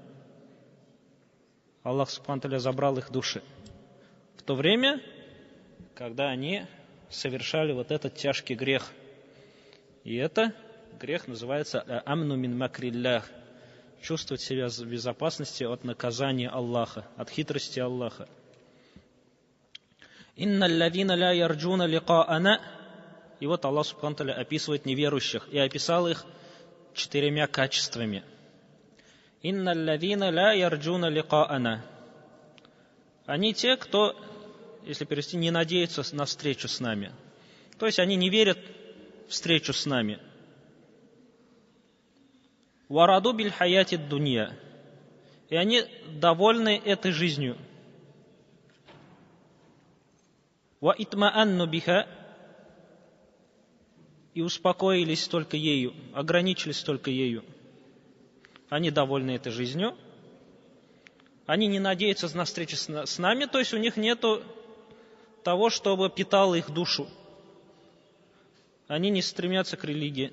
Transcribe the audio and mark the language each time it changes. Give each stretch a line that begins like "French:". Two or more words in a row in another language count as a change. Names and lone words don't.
Russian: Аллах
Arabic: سبحانه وتعالى
Russian: забрал их души. В то время, когда они совершали вот этот тяжкий грех. И это грех называется
Arabic: أمن من مكر الله.
Russian: Чувствовать себя в безопасности от наказания Аллаха, от хитрости Аллаха.
Arabic: إن الذين لا يرجون لقاءنا.
Russian: И вот Аллах
Arabic: سبحانه وتعالى
Russian: описывает неверующих и описал их 4 качествами.
Arabic: إن الذين لا يرجون لقاءنا.
Russian: Они те, кто, если перевести, не надеются на встречу с нами. То есть они не верят в встречу с нами.
Arabic: ورضوا بالحياة الدنيا.
Russian: И они довольны этой жизнью.
Arabic: واطمأنوا بها.
Russian: И успокоились только ею, ограничились только ею. Они довольны этой жизнью. Они не надеются на встречу с нами, то есть у них нету того, чтобы питало их душу. Они не стремятся к религии.